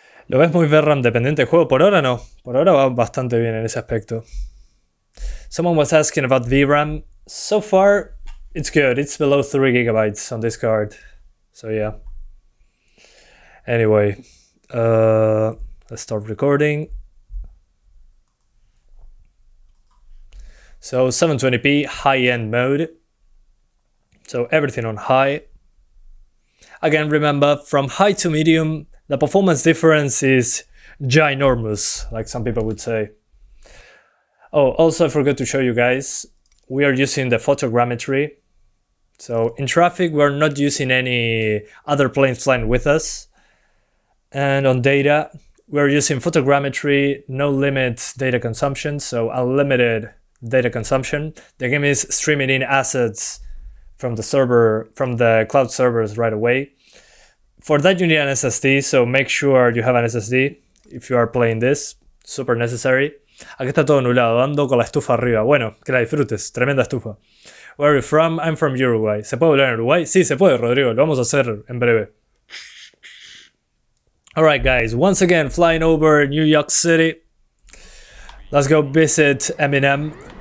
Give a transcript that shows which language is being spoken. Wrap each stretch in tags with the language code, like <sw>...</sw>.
<es>¿Lo ves muy VRAM dependiente el juego? Por ahora no. Por ahora va bastante bien en ese aspecto.</es> <en>Someone was asking about VRAM. So far, it's good. It's below 3 GB on this card. So yeah. Anyway, let's start recording. So 720p high-end mode. So everything on high. Again, remember, from high to medium, the performance difference is ginormous, like some people would say. Oh, also I forgot to show you guys, we are using the photogrammetry. So in traffic, we're not using any other planes flying with us. And on data, we're using photogrammetry, no limit data consumption, so unlimited data consumption. The game is streaming in assets from the server, from the cloud servers right away. For that you need an SSD, so make sure you have an SSD if you are playing this, super necessary.</en> <es>Aquí está todo nublado, ando con la estufa arriba. Bueno, que la disfrutes, tremenda estufa.</es> <en>Where are you from? I'm from Uruguay.</en> <es>¿Se puede hablar en Uruguay? Sí, se puede, Rodrigo, lo vamos a hacer en breve.</es> <en>Alright guys, once again flying over New York City. Let's go visit Eminem.</en>